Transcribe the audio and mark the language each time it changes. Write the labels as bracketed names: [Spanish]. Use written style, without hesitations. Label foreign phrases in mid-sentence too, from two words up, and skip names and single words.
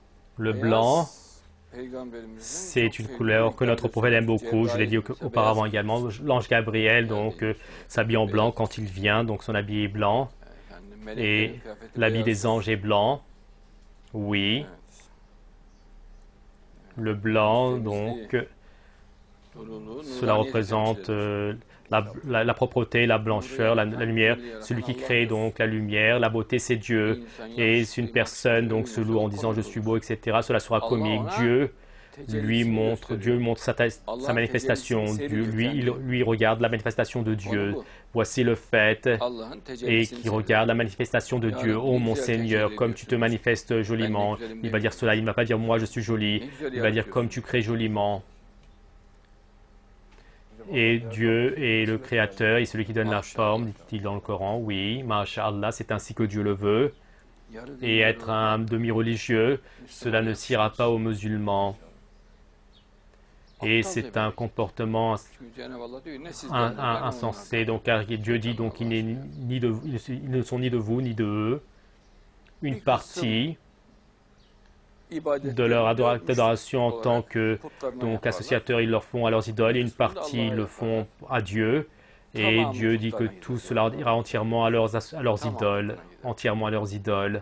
[French] Le blanc, [Turkish] Peygamberimizin [French] c'est [Turkish] çok [French] une [Turkish] sevdiği [French] couleur que [Turkish] renklerdir. [French] notre prophète aime beaucoup. Je l'ai dit [Turkish] Cebrail ise [French] auparavant [Turkish] beyaz [French] également. [Turkish] giymiştir. [French] L'ange Gabriel donc [Turkish] Geldiği [French] s'habille en blanc [Turkish] beyaz [French] quand [Turkish] olur. [French] il vient, donc son habit est blanc [Turkish] Yani meleklerin [French] et [Turkish] kıyafeti [French] l'habit des [Turkish] beyazdır. [French] anges est blanc. Oui, [Turkish] Evet. [French] le [Turkish] Yani [French] blanc [Turkish] temizliği, [French] donc [Turkish] nuruluğu, [French] cela [Turkish] nuraniyeti temsil [French] représente [Turkish] eder. [French] la propreté, la [Turkish] Nuru [French] blancheur, la [Turkish] yaratan, [French] lumière. [Turkish] cemili [French] Celui [Turkish] yaratan [French] qui crée [Turkish] Allah'tır. [French] donc la lumière, la beauté, c'est [Turkish] Bir [French] Dieu. [Turkish] insan [French] Et si une [Turkish] yakışıklı, [French] personne [Turkish] yakışıklı [French] donc se loue [Turkish] görünüyorsa [French] en [Turkish] bu [French] disant je [Turkish] komik [French] suis [Turkish] olur. [French] beau, etc., cela sera [Turkish] Allah [French] comique. [Turkish] ona [French] Dieu [Turkish] tecellisini [French] Dieu [Turkish] gösteriyor. [French] montre sa [Turkish] Allah'ın tecellisini [French] manifestation. Dieu, [Turkish] seyrediyor kendi. [French] lui regarde la manifestation de [Turkish] Konu [French] Dieu. [Turkish] bu. [French] Voici le fait [Turkish] Allah'ın [French] et [Turkish] tecellisini [French] qui regarde la [Turkish] seyrediyor. [French] manifestation de [Turkish] Ya [French] Dieu. [Turkish] Rabbi [French] Oh [Turkish] ne [French] mon [Turkish] güzel tecelli [French] Seigneur, comme tu te [Turkish] ediyorsun. [French] manifestes [Turkish] Ben ne [French] joliment. [Turkish] güzelim [French] Il va dire [Turkish] demiyor. [French] cela, il ne va pas dire moi je suis joli. [Turkish] Ne güzel [French] Il va dire comme [Turkish] yaratıyorsun. [French] tu crées joliment. Et Dieu est le créateur et celui qui donne la forme, dit-il dans le Coran. Oui, Masha'Allah, c'est ainsi que Dieu le veut. [Turkish] Yarı [French] Et [Turkish] din, [French] être un demi-religieux, cela ne siera pas aux musulmans. Et c'est un comportement [Turkish] Çünkü Cenab-ı Allah diyor ne sizlerden ne onlardan. [French] insensé. Donc, car Dieu dit donc ils ne sont ni de vous ni de eux. Une partie de leur adoration en tant que donc associateurs, ils leur font à leurs idoles, et une partie ils le font à Dieu. Et Dieu dit que tout cela ira entièrement à leurs idoles, entièrement à leurs idoles.